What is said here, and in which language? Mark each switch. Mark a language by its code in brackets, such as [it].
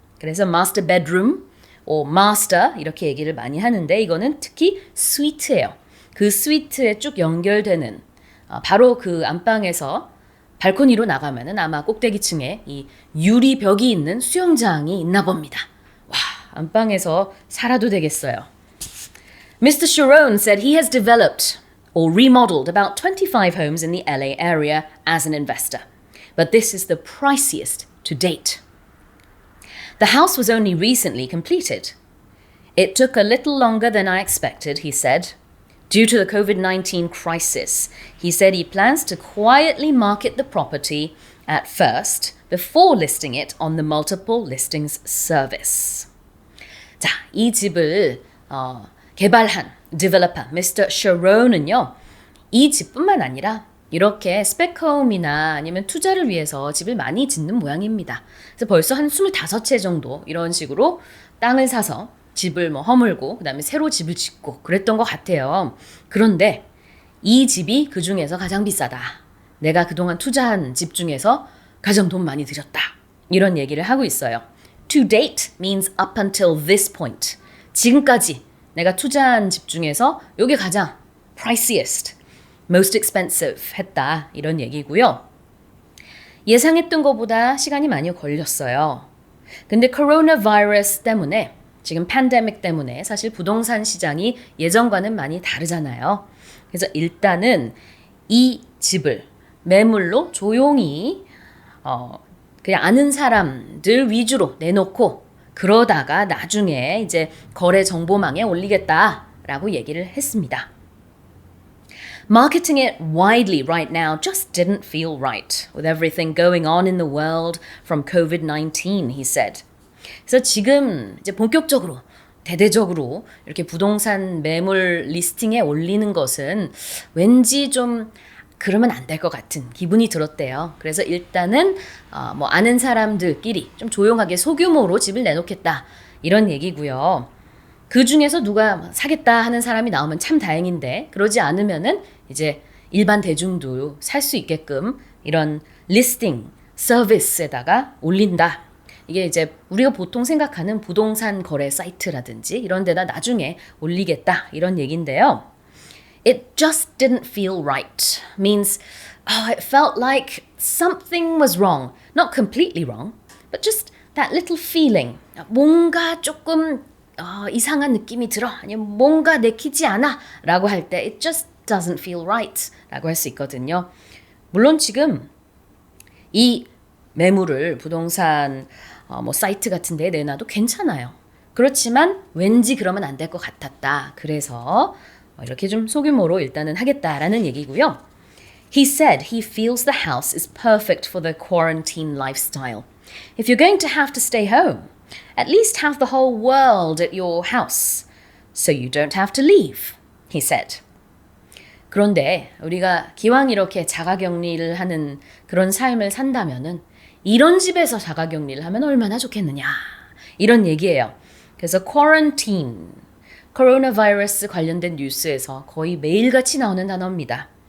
[ko] 그래서 master bedroom, master 이렇게 얘기를 많이 하는데 이거는 특히 스위트예요. 그 스위트에 쭉 연결되는 바로 그 안방에서 발코니로 나가면은 아마 꼭대기층에 이 유리벽이 있는 수영장이 있나 봅니다. 와, 안방에서 살아도 되겠어요. [en] Mr. Sharon said he has developed or remodeled about 25 homes in the LA area as an investor. But this is the priciest to date. The house was only recently completed. It took a little longer than I expected, he said. Due to the COVID-19 crisis, he said he plans to quietly market the property at first before listing it on the multiple listings service. [ko] 자, 이 집을 개발한 developer Mr. Sharon은요. 이 집뿐만 아니라 이렇게 스펙홈이나 아니면 투자를 위해서 집을 많이 짓는 모양입니다. 그래서 벌써 한 25채 정도 이런 식으로 땅을 사서 집을 허물고 그다음에 새로 집을 짓고 그랬던 것 같아요. 그런데 이 집이 그 중에서 가장 비싸다. 내가 그동안 투자한 집 중에서 가장 돈 많이 들였다. 이런 얘기를 하고 있어요. [en] To date means up until this point. [ko] 지금까지 내가 투자한 집 중에서 이게 가장 [en] priciest, most expensive [ko] 했다. 이런 얘기고요. 예상했던 것보다 시간이 많이 걸렸어요. 근데 코로나 바이러스 때문에 지금 팬데믹 때문에 사실 부동산 시장이 예전과는 많이 다르잖아요. 그래서 일단은 이 집을 매물로 조용히 그냥 아는 사람들 위주로 내놓고 그러다가 나중에 이제 거래 정보망에 올리겠다라고 얘기를 했습니다. [en] Marketing it widely right now just didn't feel right with everything going on in the world from COVID-19, he said. [ko] 그래서 지금 이제 본격적으로 대대적으로 이렇게 부동산 매물 리스팅에 올리는 것은 왠지 좀 그러면 안 될 것 같은 기분이 들었대요. 그래서 일단은 아는 사람들끼리 좀 조용하게 소규모로 집을 내놓겠다 이런 얘기고요. 그 중에서 누가 사겠다 하는 사람이 나오면 참 다행인데 그러지 않으면은 이제 일반 대중도 살 수 있게끔 이런 리스팅 서비스에다가 올린다. 이게 이제 우리가 보통 생각하는 부동산 거래 사이트라든지 이런 데다 나중에 올리겠다 이런 얘기인데요. [en] It just didn't feel right means it felt like something was wrong. Not completely wrong, but just that little feeling. [ko] 뭔가 조금 이상한 느낌이 들어. 아니면 뭔가 내키지 않아 라고 할 때 [en] it just doesn't feel right [ko] 라고 할 수 있거든요. 물론 지금 이 매물을 부동산 사이트 같은 데에 내놔도 괜찮아요. 그렇지만 왠지 그러면 안 될 것 같았다. 그래서 이렇게 좀 소규모로 일단은 하겠다라는 얘기고요. [en] He said he feels the house is perfect for the quarantine lifestyle. If you're going to have to stay home, at least have the whole world at your house, so you don't have to leave, he said. [ko] 그런데 우리가 기왕 이렇게 자가격리를 하는 그런 삶을 산다면은 이런 집에서 자가격리를 하면 얼마나 좋겠느냐 이런 얘기예요. 그래서 quarantine, 코로나 바이러스 관련된 뉴스에서 거의 매일같이 나오는 단어입니다.